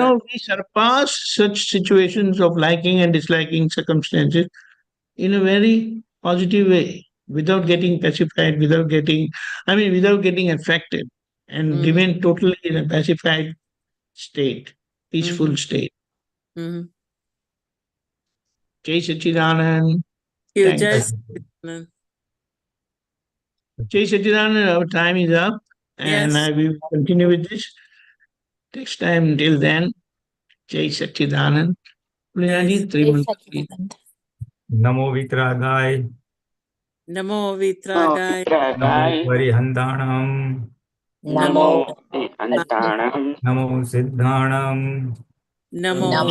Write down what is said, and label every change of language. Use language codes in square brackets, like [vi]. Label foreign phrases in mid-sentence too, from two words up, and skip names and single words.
[en] how we surpass such situations of liking and disliking circumstances in a very positive way, without getting pacified, without getting affected, and remain totally in a pacified state, peaceful state. [hi] Jai Sachidanand. [en] You Thanks. [hi] Jai Sachidanand, [en] our time is up, and Yes. we will continue with this next time. Till then, [hi] Jai Sachidanand. [en] Pulinanandji, 3 months. [pra] Namo Vitragay. Namo Vitragay. Namo Varihandanam. Namo Antanam. Namo Siddhanam. Namo